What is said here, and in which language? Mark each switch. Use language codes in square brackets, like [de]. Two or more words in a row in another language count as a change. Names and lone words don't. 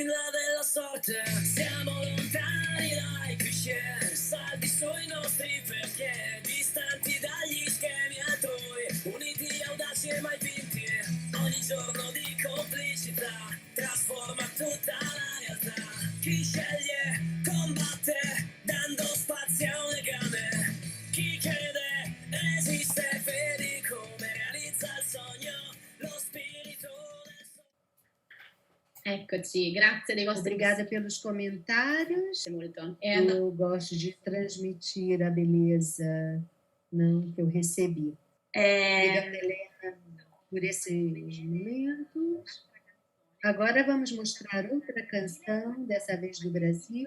[it] là della sorte, siamo lontani dai cliché, saldi sui nostri perché, distanti dagli schemi altrui, uniti, audaci e mai vinti, ogni giorno di complicità trasforma tutta la realtà, chi sceglie combatte dando spazio a un legame, chi crede esiste, vedi come realizza il sogno, lo spirito del Eccoci, grazie dei vostri [pt] Obrigada pelos comentários. [it] molto. [pt] Eu gosto de transmitir a beleza, não, que eu recebi. Obrigada, Helena, por esses momentos. Agora vamos mostrar outra canção, dessa vez do Brasil.